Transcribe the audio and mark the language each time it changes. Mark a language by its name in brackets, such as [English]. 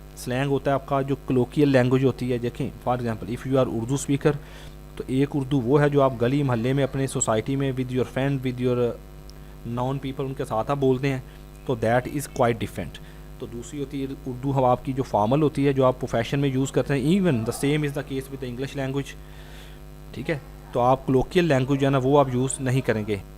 [Urdu] Slang ہوتا ہے آپ کا جو کلوکیل لینگویج ہوتی ہے. دیکھیں for example [English] if you are Urdu speaker, [Urdu] تو ایک اردو وہ ہے جو آپ گلی محلے میں اپنے سوسائٹی میں [English] with your friend, with your known people, [Urdu] ان کے ساتھ آپ بولتے ہیں, تو [English] That is quite different. [Urdu] تو دوسری ہوتی ہے اردو ہم آپ کی جو فارمل ہوتی ہے, جو آپ پروفیشن میں یوز کرتے ہیں. [English] even the same is the case with the English language, [Urdu] ٹھیک ہے. تو آپ کلوکیل لینگویج ہے نا وہ آپ یوز نہیں کریں گے.